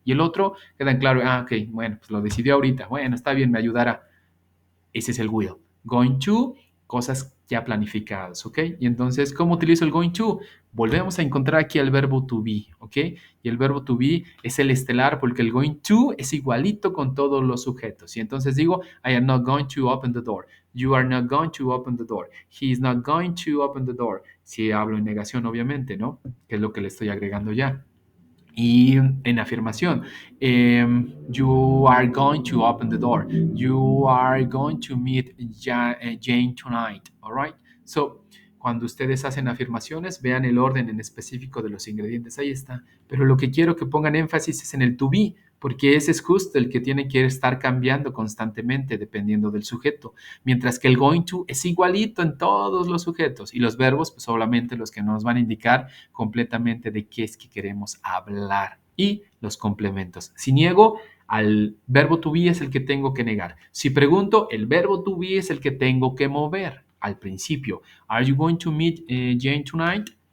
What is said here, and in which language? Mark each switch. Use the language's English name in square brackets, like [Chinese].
[Spanish] Y el otro queda en claro, ok, bueno, pues lo decidió ahorita, bueno, está bien, me ayudará. Ese es el will. Going to, cosas ya planificadas, ¿ok? Y entonces, ¿cómo utilizo el going to? Volvemos a encontrar aquí el verbo to be, ¿ok? Y el verbo to be es el estelar porque el going to es igualito con todos los sujetos. Y entonces digo, [English] I am not going to open the door. You are not going to open the door. He is not going to open the door. [Spanish] Si hablo en negación, obviamente, ¿no? Que es lo que le estoy agregando ya. Y en afirmación, [English] you are going to open the door. You are going to meet Jane tonight. All right. [Spanish] So, cuando ustedes hacen afirmaciones, vean el orden en específico de los ingredientes. Ahí está. Pero lo que quiero que pongan énfasis es en el to be, porque ese es justo el que tiene que estar cambiando constantemente dependiendo del sujeto, mientras que el going to es igualito en todos los sujetos y los verbos, pues solamente los que nos van a indicar completamente de qué es que queremos hablar y los complementos. Si niego, al verbo to be es el que tengo que negar. Si pregunto, el verbo to be es el que tengo que mover al principio. [English] Are you going to meet Jane tonight?